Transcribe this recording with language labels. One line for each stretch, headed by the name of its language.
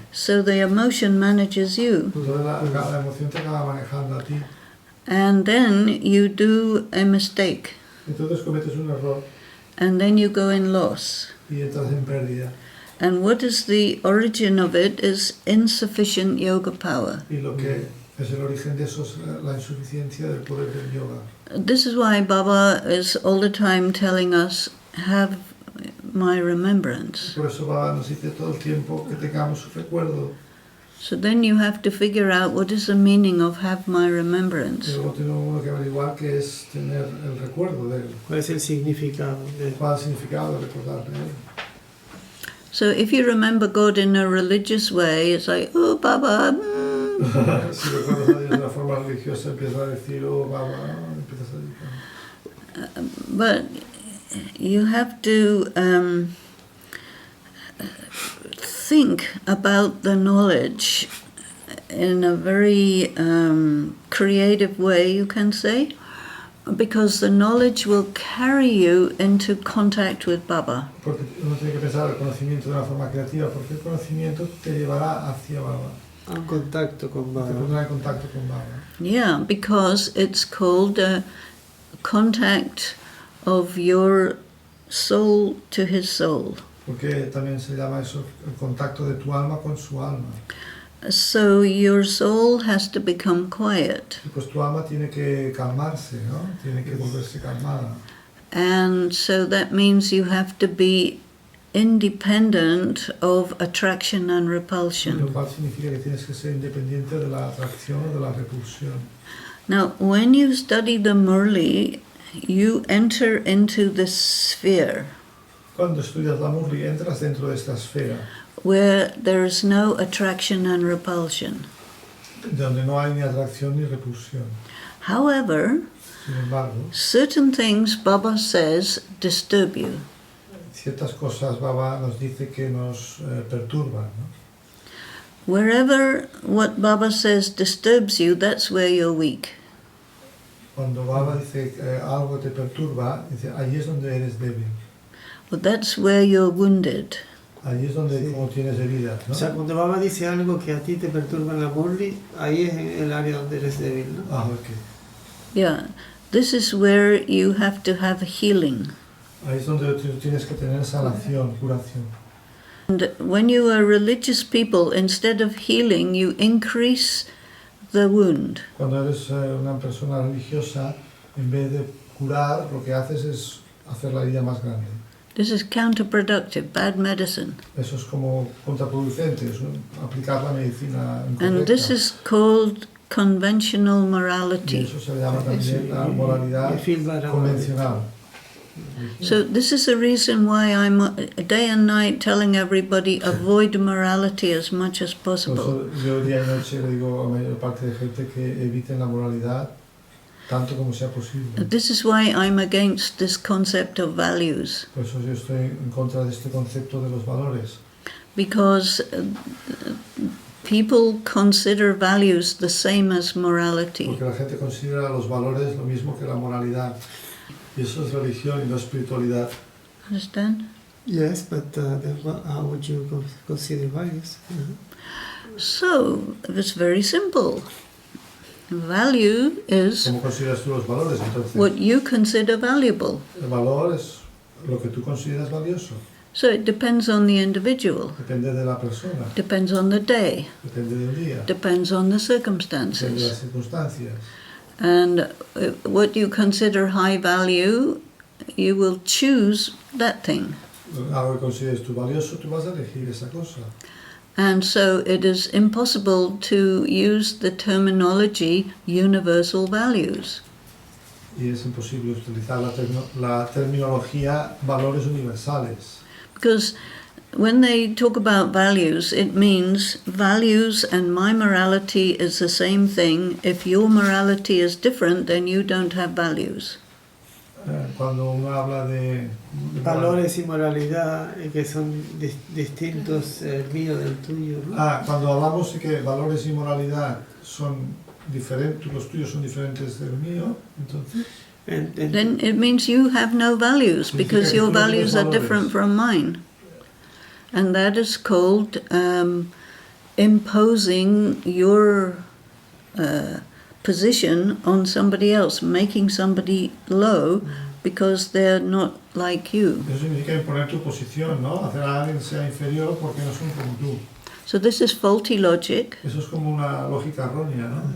English: So the emotion manages you.
Spanish: Entonces la emoción te acaba manejando a ti.
English: And then you do a mistake.
Spanish: Entonces cometes un error
English: And then you go in loss.
Spanish: y entras en pérdida.
English: And what is the origin of it is insufficient yoga power.
Spanish: Y lo que es el origen de eso es la insuficiencia del poder del yoga.
English: This is why Baba is all the time telling us, have my remembrance.
Spanish: Por eso Baba nos dice todo el tiempo que tengamos su recuerdo.
English: So then you have to figure out what is the meaning of have my remembrance.
Spanish: Y luego tiene uno que averiguar qué es tener el recuerdo de él. ¿Cuál es el significado de ¿Cuál es el significado de recordar de él?
English: So if you remember God in a religious way, it's like, oh, Baba.
Spanish: Si recuerdas a Dios de una forma religiosa, empiezas a decir, oh, Baba, empiezas a decir.
English: But you have to think about the knowledge in a very creative way, you can say, because the knowledge will carry you into contact with Baba.
Spanish: Porque uno tiene que pensar el conocimiento de una forma creativa, porque el conocimiento te llevará hacia Baba. un contacto con Te Baba? pondrá en contacto con Baba.
English: Yeah, because it's called contact of your soul to his soul.
Spanish: Porque también se llama eso el contacto de tu alma con su alma.
English: So your soul has to become quiet.
Spanish: Y pues tu alma tiene que calmarse, ¿no? Tiene que volverse calmada.
English: And so that means you have to be independent of attraction and
Spanish: Lo
English: repulsion.
Spanish: cual significa que tienes que ser independiente de la atracción o de la repulsión.
English: Now, when you study the Murli, you enter into this sphere
Spanish: Cuando estudias la Murli, entras dentro de esta esfera,
English: where there is no attraction and repulsion.
Spanish: donde no hay ni atracción ni repulsión.
English: However,
Spanish: Sin embargo,
English: certain things Baba says disturb you.
Spanish: ciertas cosas Baba nos dice que nos perturban, ¿no?
English: Wherever what Baba says disturbs you, that's where you're weak.
Spanish: Cuando Baba dice que algo te perturba, dice, ahí es donde eres débil.
English: Well, that's where you're wounded.
Spanish: Ahí es donde Sí. como tienes heridas, ¿no? O sea, cuando Baba dice algo que a ti te perturba en la Murli, ahí es en el área donde eres débil, ¿no? Ah, ok.
English: Yeah, this is where you have to have healing.
Spanish: Ahí es donde tú tienes que tener sanación, curación.
English: And when you are religious people, instead of healing, you increase the wound.
Spanish: Cuando eres una persona religiosa, en vez de curar, lo que haces es hacer la herida más grande.
English: This is counterproductive, bad medicine.
Spanish: Eso es como contraproducente, es aplicar la medicina incorrecta.
English: And this is called conventional
Spanish: Y
English: morality.
Spanish: eso se llama también la moralidad
English: You feel bad about it.
Spanish: convencional.
English: So this is the reason why I'm day and night telling everybody avoid morality as much as
Spanish: Por
English: possible.
Spanish: eso yo día y noche le digo a la mayor parte de gente que eviten la moralidad tanto como sea posible.
English: This is why I'm against this concept of values,
Spanish: Por eso yo estoy en contra de este concepto de los valores.
English: because people consider values the same as morality.
Spanish: Porque la gente considera los valores lo mismo que la moralidad. Y eso es religión y no espiritualidad.
English: Understand? Yes, but then how would you consider values? So it's very simple. Value is
Spanish: ¿Cómo consideras tú los valores entonces?
English: what you consider valuable.
Spanish: El valor es lo que tú consideras valioso.
English: So it depends on the individual,
Spanish: Depende de la persona,
English: depends on the day,
Spanish: depende del día,
English: depends on the
Spanish: depende de las
English: circumstances.
Spanish: circunstancias.
English: And what you consider high value, you will choose that thing.
Spanish: Algo que consideres tú valioso, tú vas a elegir esa cosa.
English: And so it is impossible to use the terminology universal values.
Spanish: Y es imposible utilizar la terminología valores universales.
English: Because when they talk about values, it means values and my morality is the same thing. If your morality is different, then you don't have values.
Spanish: Cuando uno habla de Valores y moralidad que son distintos, el mío del tuyo, ¿no? cuando hablamos de que valores y moralidad son diferente, los tuyos son diferentes del mío, entonces
English: and then it means you have no values because
Spanish: Significa que
English: your
Spanish: tú no tienes
English: values are
Spanish: valores.
English: different from mine. And that is called imposing your position on somebody else, making somebody low because they're not like you.
Spanish: eso significa imponer tu posición, ¿no? Hacer a alguien sea inferior porque no son como tú.
English: So this is faulty logic.
Spanish: Eso es como una lógica errónea, ¿no?